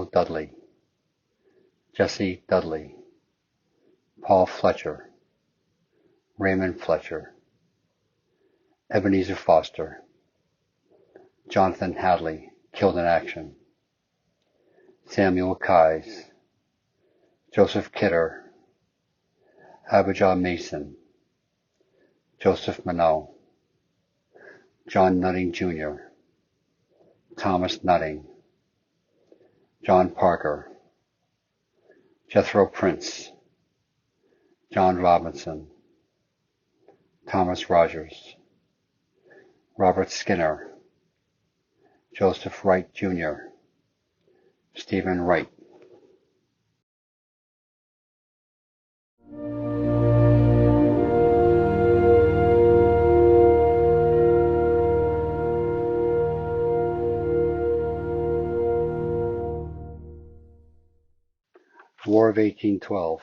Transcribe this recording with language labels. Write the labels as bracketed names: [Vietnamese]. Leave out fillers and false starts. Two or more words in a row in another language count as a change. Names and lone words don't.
[English] Dudley, Jesse Dudley, Paul Fletcher, Raymond Fletcher, Ebenezer Foster, Jonathan Hadley, killed in action, Samuel Keyes, Joseph Kidder, Abijah Mason, Joseph Minot, John Nutting Jr., Thomas Nutting, John Parker, Jethro Prince, John Robinson, Thomas Rogers, Robert Skinner, Joseph Wright Jr., Stephen Wright. War of 1812.